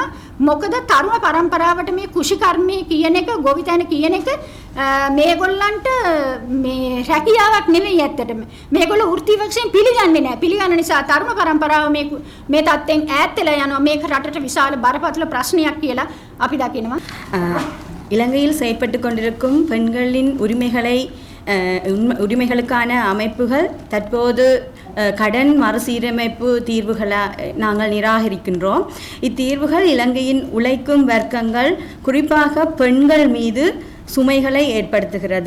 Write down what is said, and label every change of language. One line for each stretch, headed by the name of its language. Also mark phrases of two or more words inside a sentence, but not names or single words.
Sinhala: මොකද තරුණ පරම්පරාවට මේ කුෂිකර්මයේ කියන එක, ගොවිතැන කියන එක මේගොල්ලන්ට මේ රැකියාවක් නෙවෙයි ඇත්තටම. මේගොල්ලෝ වෘත්තීය වශයෙන් පිළිගන්නේ නැහැ. පිළිගන්න නිසා තරුණ පරම්පරාව මේ තත්ත්වෙන් ඈත් වෙලා යනවා. මේක රටට විශාල බරපතල ප්‍රශ්නයක් කියලා අපි දකිනවා.
Tamil: இலங்கையில் செயற்பட்டு கொண்டிருக்கும் பெண்களின் உரிமைகளுக்கான அமைப்புகள் தற்போது கடன் மறுசீரமைப்பு தீர்வுகளை நாங்கள் நிராகரிக்கின்றோம். இத்தீர்வுகள் இலங்கையின் உழைக்கும் வர்க்கங்கள் குறிப்பாக பெண்கள் மீது சுமைகளை ஏற்படுத்துகிறது.